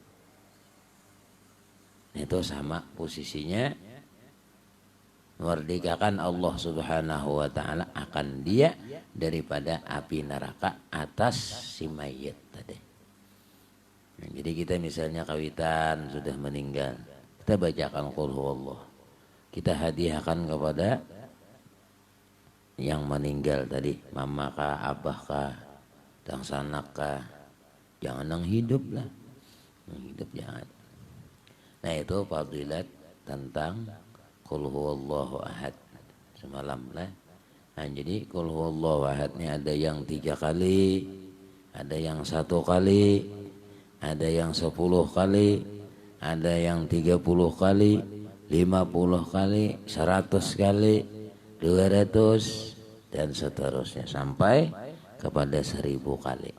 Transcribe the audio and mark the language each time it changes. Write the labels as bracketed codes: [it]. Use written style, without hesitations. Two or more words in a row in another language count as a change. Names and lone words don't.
[bjn] Itu sama posisinya, merdekakan Allah [ar] سبحانه وتعالى [bjn] akan dia daripada api neraka atas si mayit tadi. Nah, jadi kita misalnya kawitan sudah meninggal, kita bacakan [ar] قل هو الله, [bjn] kita hadiahkan kepada yang meninggal tadi, mama kah, abah kah, dan sanak kah, jangan yang hidup lah, yang hidup jangan. Nah itu fadilat tentang [ar] قل هو الله أحد [bjn] semalam lah. Nah jadi [ar] قل هو الله أحد [bjn] ini ada yang 3 kali, ada yang 1 kali, ada yang 10 kali, ada yang 30 kali, 50 kali, 100 kali, 200 dan seterusnya sampai kepada 1000 kali.